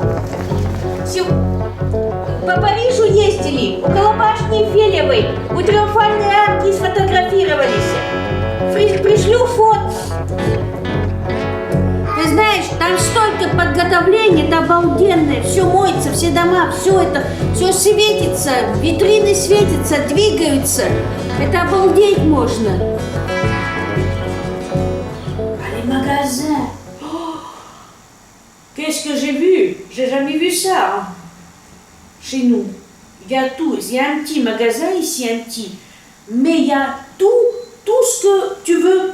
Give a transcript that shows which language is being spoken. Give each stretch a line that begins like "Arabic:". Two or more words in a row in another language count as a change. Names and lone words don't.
Russian: По Парижу ездили, около башни Фелевой, у Триумфальной арки сфотографировались. Пришлю фото. Ты знаешь, там столько подготовления, это обалденное, все моется, все дома, все светится, витрины светятся, двигаются. Это обалдеть можно.
French: Ah, les magasins. Oh, qu'est-ce que j'ai vu? J'ai jamais vu ça. Hein. Chez nous, il y a tout. Il y a un petit magasin ici, un petit. Mais il y a tout ce que tu veux.